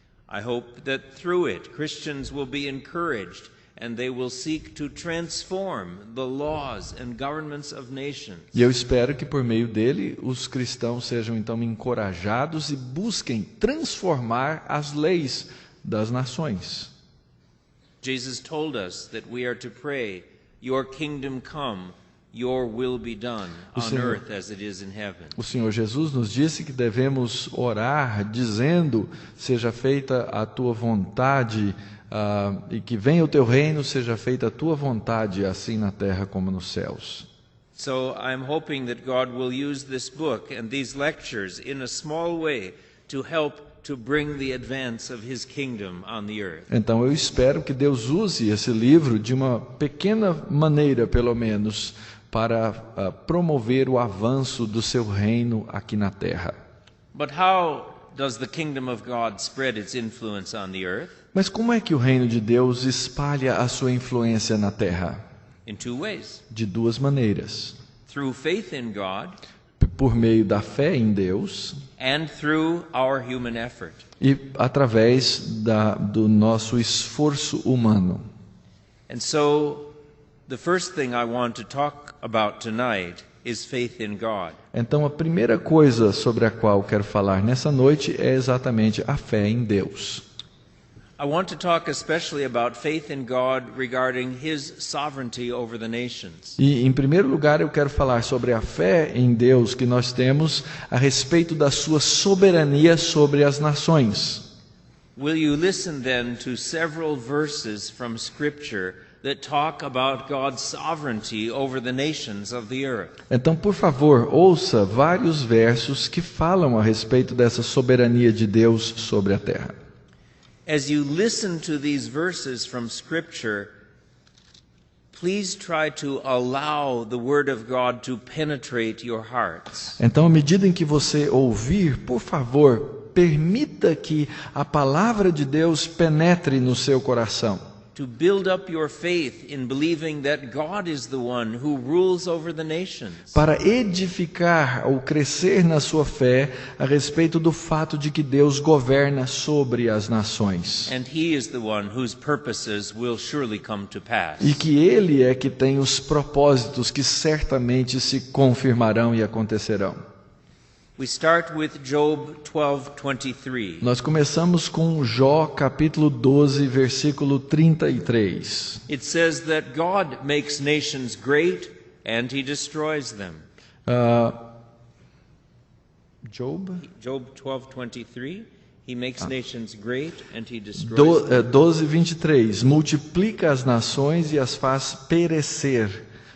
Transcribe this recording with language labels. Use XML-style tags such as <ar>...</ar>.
<en>I hope that through it Christians will be encouraged and they will seek to transform the laws and governments of nations.</en> <pt>E eu espero que por meio dele os cristãos sejam então encorajados e busquem transformar as leis das nações.</pt> <en>Jesus told us that we are to pray, "Your kingdom come, your will be done on earth as it is in heaven."</en> <pt>O Senhor Jesus nos disse que devemos orar dizendo: seja feita a tua vontade e que venha o teu reino, seja feita a tua vontade, assim na terra como nos céus.</pt> <en>So I'm hoping that God will use this book and these lectures in a small way to help to bring the advance of his kingdom on the earth.</en> <pt>Então eu espero que Deus use esse livro de uma pequena maneira, pelo menos, para promover o avanço do seu reino aqui na terra.</pt> <en>But how does the kingdom of God spread its influence on the earth?</en> <pt>Mas como é que o reino de Deus espalha a sua influência na terra?</pt> <en>In two ways.</en> <pt>De duas maneiras.</pt> <en>Through faith in God</en> <pt>por meio da fé em Deus</pt> <en>and through our human effort.</en> <pt>E através do nosso esforço humano.</pt> <en>And so the first thing I want to talk about tonight is faith in God.</en> <pt>Então a primeira coisa sobre a qual quero falar nessa noite é exatamente a fé em Deus.</pt> <en>I want to talk especially about faith in God regarding his sovereignty over the nations.</en> <pt>E em primeiro lugar eu quero falar sobre a fé em Deus que nós temos a respeito da sua soberania sobre as nações.</pt> <en>Will you listen then to several verses from Scripture that talk about God's sovereignty over the nations of the earth?</en> <pt>Então, por favor, ouça vários versos que falam a respeito dessa soberania de Deus sobre a terra.</pt> <en>As you listen to these verses from Scripture, please try to allow the Word of God to penetrate your hearts.</en> <pt>Então, à medida em que você ouvir, por favor, permita que a palavra de Deus penetre no seu coração.</pt> <en>To build up your faith in believing that God is the one who rules over the nations.</en> <pt>Para edificar ou crescer na sua fé a respeito do fato de que Deus governa sobre as nações.</pt> <en>And he is the one whose purposes will surely come to pass.</en> <pt>E que Ele é que tem os propósitos que certamente se confirmarão e acontecerão.</pt> <en>We start with Job 12:23.</en> <pt>Nós começamos com Jó capítulo 12, versículo 33.</pt> <en>It says that God makes nations great and he destroys them. Job 12:23. He makes nations great and he destroys them.</en> <pt>12:23. Multiplica as nações e as faz perecer.</pt>